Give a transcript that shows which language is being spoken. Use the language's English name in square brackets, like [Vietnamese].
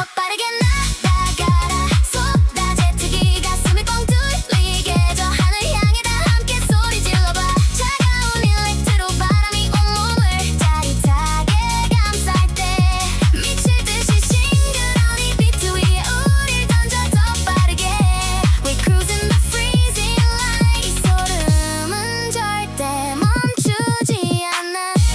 [Korean] 더 빠르게 날아가라 쏟아 제트기, 가슴이 뻥 뚫리게 저 하늘 향해 다 함께 소리 질러봐. 차가운 일렉트로 바람이 온몸을 짜릿하게 감쌀 때, 미칠 듯이 싱그러운 이 비트 위에 우릴 던져 더 빠르게. [English] We cruising the freezing light. [Korean] 이 소름은 절대 멈추지 않아.